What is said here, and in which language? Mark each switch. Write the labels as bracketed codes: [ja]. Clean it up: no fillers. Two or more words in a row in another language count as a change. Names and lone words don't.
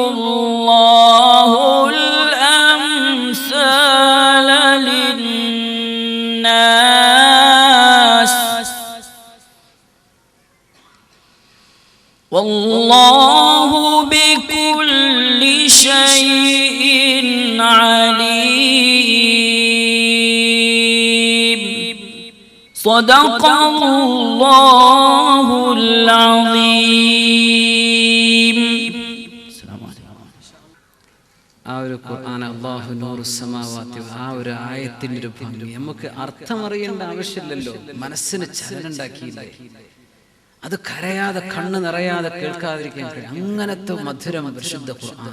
[ar] الله الأمثال للناس والله بكل شيء عليم صدق الله العظيم. [ml] ആ ഒരു ഖുർആൻ [ar] الله نور السماوات, [ml] ആ ഒരു ആയത്തിന്റെ ഒരു ഭംഗി നമുക്ക് അർത്ഥമറിയേണ്ട ആവശ്യമില്ലല്ലോ. മനസ്സിന് ചലനം ഉണ്ടാക്കിയില്ലേ, അത് കരയാതെ കണ്ണ് നിറയാതെ കേൾക്കാതിരിക്കാൻ കഴിയും. അങ്ങനത്തെ മധുരം പരിശുദ്ധ ഖുർആൻ.